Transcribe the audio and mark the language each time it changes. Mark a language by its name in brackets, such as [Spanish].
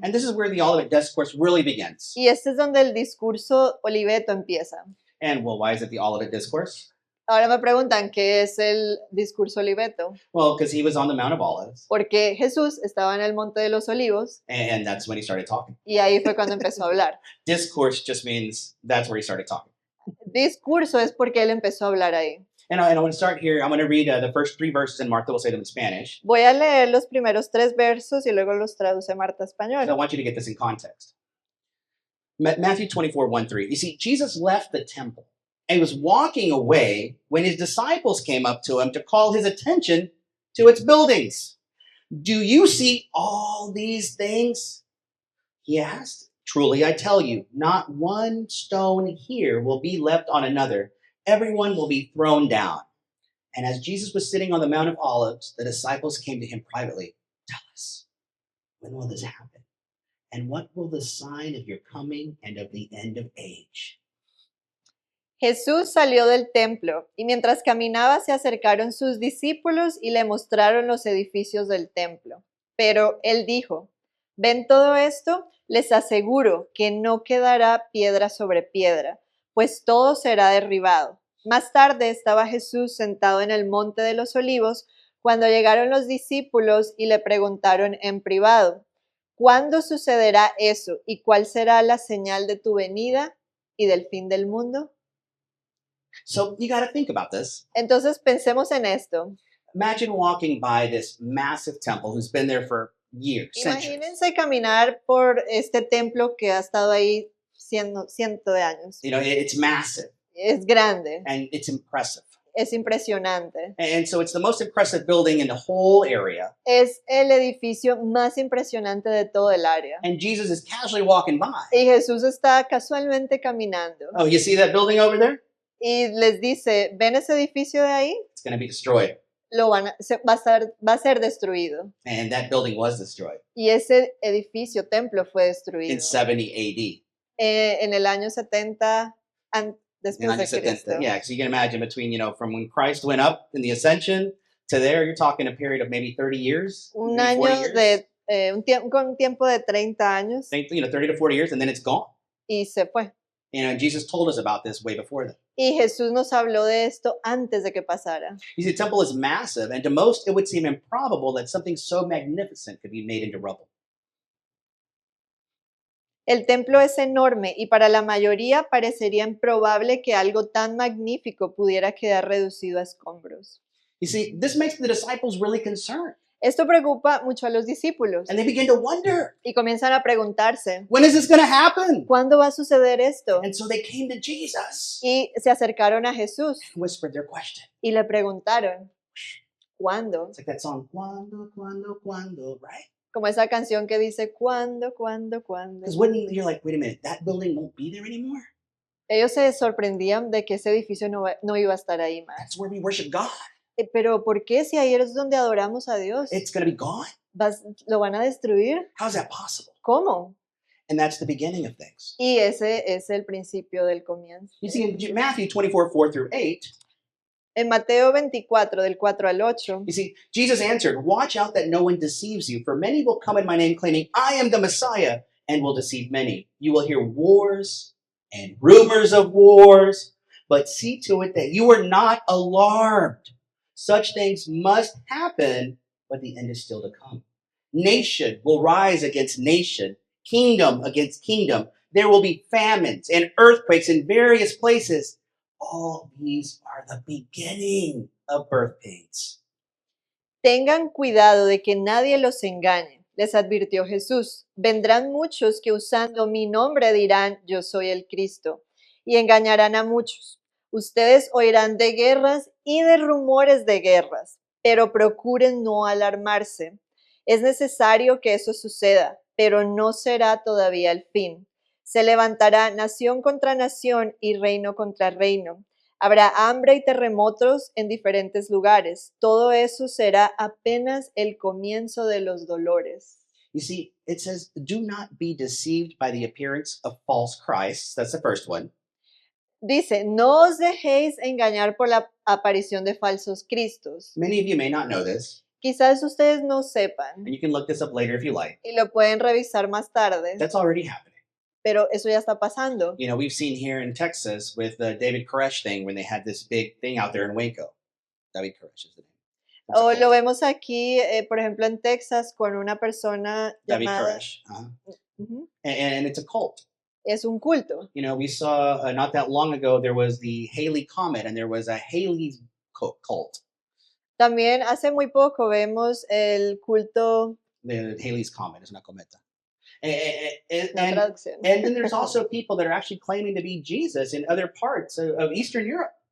[English] And this is where the Olivet Discourse really begins. [Spanish] Y este es donde el discurso Oliveto empieza. [English] And well, why is it the Olivet Discourse? [Spanish] Ahora me preguntan, ¿qué es el discurso Oliveto? [English] Well, because he was on the Mount of Olives, [Spanish] Porque Jesús estaba en el Monte de los Olivos [English] and that's when he started talking. [Spanish] y ahí fue cuando empezó a hablar. [English] Discourse just means that's where he started talking. [Spanish] Discurso es porque él empezó a hablar ahí. [English] And I want to start here. I'm going to read the first 3 verses, and Martha will say them in Spanish. [Spanish] Voy a leer los primeros 3 versos y luego los traduce Marta a [English] So I [Spanish] español. [English] want you to get this in context. Matthew 24:1-3. You see, Jesus left the temple and he was walking away when his disciples came up to him to call his attention to its buildings. Do you see all these things? He asked. Truly, I tell you, not one stone here will be left on another. Everyone will be thrown down. And as Jesus was sitting on the Mount of Olives, the disciples came to him privately. Tell us, when will this happen? And what will the sign of your coming and of the end of age? [Spanish] Jesús salió del templo y mientras caminaba se acercaron sus discípulos y le mostraron los edificios del templo. Pero él dijo, ¿ven todo esto? Les aseguro que no quedará piedra sobre piedra, pues todo será derribado. Más tarde estaba Jesús sentado en el Monte de los Olivos cuando llegaron los discípulos y le preguntaron en privado, ¿cuándo sucederá eso y cuál será la señal de tu venida y del fin del mundo? [English] So you got to think about this. [Spanish] Entonces pensemos en esto. [English] Imagine walking by this massive temple who's been there for years, centuries. [Spanish] Imagínense caminar por este templo que ha estado ahí cientos de años. [English] You know, it's massive [Spanish] Es grande, [English] and it's impressive. [Spanish] es impresionante. [English] And so it's the most impressive building in the whole area. [Spanish] Es el edificio más impresionante de todo el área. [English] And Jesus is casually walking by. [Spanish] Y Jesús está casualmente caminando [English] Oh, you see that building over there? [Spanish] y les dice, ¿ven ese edificio de ahí? [English] It's going to be destroyed. [Spanish] Va a ser destruido. [English] And that building was destroyed [Spanish] Y ese edificio, templo, fue destruido [English] in 70 AD. [Spanish] en el año 70 [English] In [Spanish] después de años 70. Cristo. [English] Yeah, so you can imagine between, you know, from when Christ went up in the ascension to there, you're talking a period of maybe 30 years. [Spanish] Un [English] maybe 40 [Spanish] año [English] years. [Spanish] con un tiempo de 30 años [English] You know, 30 to 40 years, and then it's gone. [Spanish] y se fue. [English] You know, Jesus told us about this way before that. [Spanish] Y Jesús nos habló de esto antes de que pasara. [English] You see, the temple is massive, and to most, it would seem improbable that something so magnificent could be made into rubble. [Spanish] El templo es enorme y para la mayoría parecería improbable que algo tan magnífico pudiera quedar reducido a escombros. [English] You see, this makes the disciples really concerned, [Spanish] Esto preocupa mucho a los discípulos [English] and they begin to wonder, [Spanish] y comienzan a preguntarse, [English] when is this going to happen? [Spanish] ¿cuándo va a suceder esto? [English] And so they came to Jesus [Spanish] Y se acercaron a Jesús [English] and whispered their question. [Spanish] y le preguntaron, ¿cuándo? [English] It's like that song, [Spanish] Cuando, Cuando, Cuando, [English] right? [Spanish] Como esa canción que dice, ¿cuándo, cuándo, cuándo? [English] Because when you're like, wait a minute, that building won't be there anymore. [Spanish] Ellos se sorprendían de que ese edificio no iba a estar ahí más. [English] That's where we worship God. [Spanish] Pero ¿por qué si ahí es donde adoramos a Dios? [English] It's going to be gone. [Spanish] ¿Lo van a destruir? [English] How's that possible? [Spanish] ¿Cómo? [English] And that's the beginning of things. [Spanish] Y ese es el principio del comienzo. [English] You see, in Matthew 24:4-8, [Spanish] En Mateo 24, del 4 al 8, [English] you see, Jesus answered, watch out that no one deceives you, for many will come in my name claiming, I am the Messiah, and will deceive many. You will hear wars and rumors of wars, but see to it that you are not alarmed. Such things must happen, but the end is still to come. Nation will rise against nation, kingdom against kingdom. There will be famines and earthquakes in various places. All these are the beginning of birth pains. [Spanish] tengan cuidado de que nadie los engañe, les advirtió Jesús. Vendrán muchos que usando mi nombre dirán, yo soy el Cristo, y engañarán a muchos. Ustedes oirán de guerras y de rumores de guerras, pero procuren no alarmarse. Es necesario que eso suceda, pero no será todavía el fin. Se levantará nación contra nación y reino contra reino. Habrá hambre y terremotos en diferentes lugares. Todo eso será apenas el comienzo de los dolores. [English] You see, it says, do not be deceived by the appearance of false Christs. That's the first one. [Spanish] Dice, no os dejéis engañar por la aparición de falsos cristos. [English] Many of you may not know this, [Spanish] Quizás ustedes no sepan [English] and you can look this up later if you like. [Spanish] y lo pueden revisar más tarde, [English] That's already happening. [Spanish] pero eso ya está pasando. [English] You know, we've seen here in Texas with the David Koresh thing when they had this big thing out there in Waco. David Koresh is the name. It's a [Spanish] O [English] cult. [Spanish] lo vemos aquí, por ejemplo, en Texas con una persona [English] David [Spanish] llamada... [English] Koresh. Uh-huh. Ujú, And it's a cult. [Spanish] es un culto. [English] You know, we saw not that long ago there was the Haley Comet, and there was a Haley's cult. [Spanish] También hace muy poco vemos el culto, [English] The Haley's Comet is [Spanish] una cometa. [English] And, [Spanish] la [English] and, [Spanish] traducción. [English] and then there's also people that are actually claiming to be Jesus in other parts of Eastern Europe.